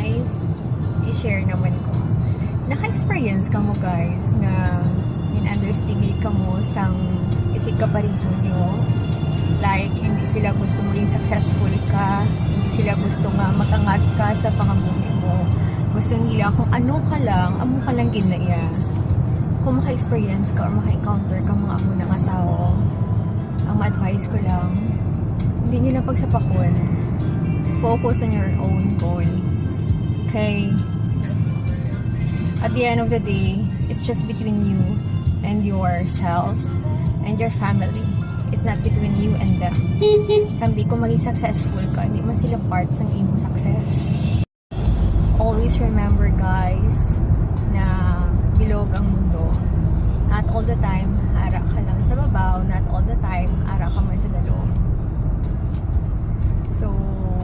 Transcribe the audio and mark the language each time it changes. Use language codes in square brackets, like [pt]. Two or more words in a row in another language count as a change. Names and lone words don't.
[hil] guys, i-share naman ko. Naka-experience ka mo guys na in-underestimate ka mo sang isig kapariho nyo. Like, hindi sila gusto maging successful ka, hindi sila gusto nga makangat ka sa pangabuhi mo. Gusto nila kung ano ka lang, amo ka lang ginaya. Kung maka-experience ka or maka-encounter ka mga amo na nga tao, ang ma-advise ko lang, hindi nyo na pagsapakon. [en] Focus on your own goal. Okay? At the end of the day, it's just between you and yourself and your family. It's not between you and them. Someday, [hil] kung maging successful ka, hindi man sila parts ng iyong success. [en] Always remember, [hil] guys, na bilog ang mundo. [en] Not all the time, [hil] ara ka lang sa babaw. [en] Not all the time, [hil] ara ka man sa dalong. So,